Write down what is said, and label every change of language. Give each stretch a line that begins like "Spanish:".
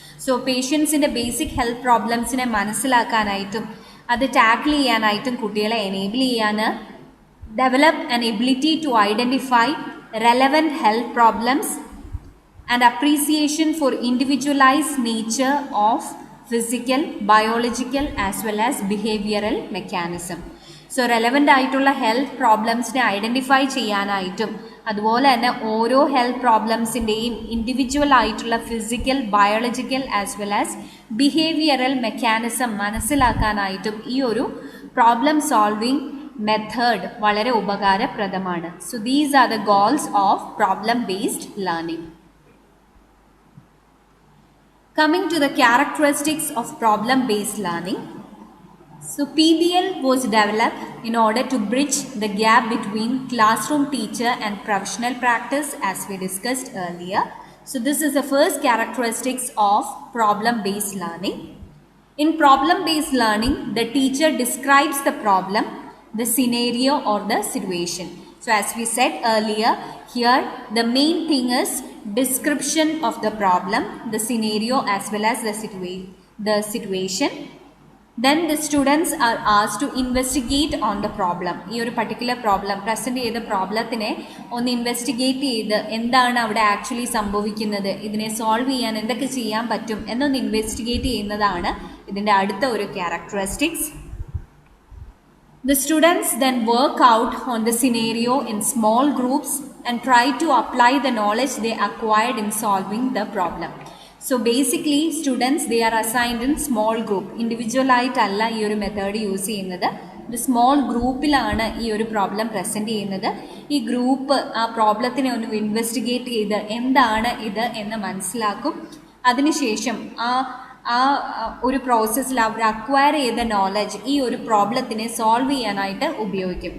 English: So patients in the basic health problems in a
Malayalam: മനസ്സിലാക്കാനായിട്ടും അത് tackle ചെയ്യാനായിട്ടും കുട്ടികളെ enable ചെയ്യാന്
English: develop an ability to identify relevant health problems and appreciation for individualized nature of physical, biological as well as behavioral mechanism.
Malayalam: So relevant ആയിട്ടുള്ള health പ്രോബ്ലംസിനെ identify ചെയ്യാനായിട്ടും അതുപോലെ തന്നെ ഓരോ health പ്രോബ്ലംസിൻ്റെയും individual ആയിട്ടുള്ള
English: physical, biological as well as behavioural mechanism
Malayalam: മനസ്സിലാക്കാനായിട്ടും ഈ ഒരു problem solving method വളരെ ഉപകാരപ്രദമാണ്.
English: So these are the goals of problem based learning. Coming to the characteristics of problem-based learning. So PBL was developed in order to bridge the gap between classroom teacher and professional practice as we discussed earlier. So this is the first characteristics of problem-based learning. In problem-based learning, the teacher describes the problem, the scenario or the situation. So as we said earlier, here the main thing is description of the problem, the scenario as well as the situation. Then the students are asked to investigate on the problem.
Malayalam: ഈ ഒരു particular problem present ചെയ്ത പ്രോബ്ലത്തിനെ ഒന്ന് investigate ചെയ്ത് എന്താണ് അവിടെ actually സംഭവിക്കുന്നത്, ഇതിനെ solve ചെയ്യാൻ എന്തൊക്കെ ചെയ്യാൻ പറ്റും എന്നൊന്ന് ഇൻവെസ്റ്റിഗേറ്റ് ചെയ്യുന്നതാണ് ഇതിൻ്റെ അടുത്ത ഒരു characteristics.
English: The students then work out on the scenario in small groups and try to apply the knowledge they acquired in solving the problem. So basically students they are assigned in small group.
Malayalam: Individual ആയിട്ടല്ല ഈ ഒരു method use ചെയ്യുന്നത്. ഒരു small ഗ്രൂപ്പിലാണ് ഈ ഒരു problem present ചെയ്യുന്നത്. ഈ group ആ പ്രോബ്ലത്തിനെ ഒന്ന് ഇൻവെസ്റ്റിഗേറ്റ് ചെയ്ത് എന്താണ് ഇത് എന്ന് മനസ്സിലാക്കും. അതിനുശേഷം ആ ഒരു പ്രോസസ്സിൽ അവർ അക്വയർ ചെയ്ത നോളജ് ഈ ഒരു പ്രോബ്ലത്തിനെ സോൾവ് ചെയ്യാനായിട്ട് ഉപയോഗിക്കും.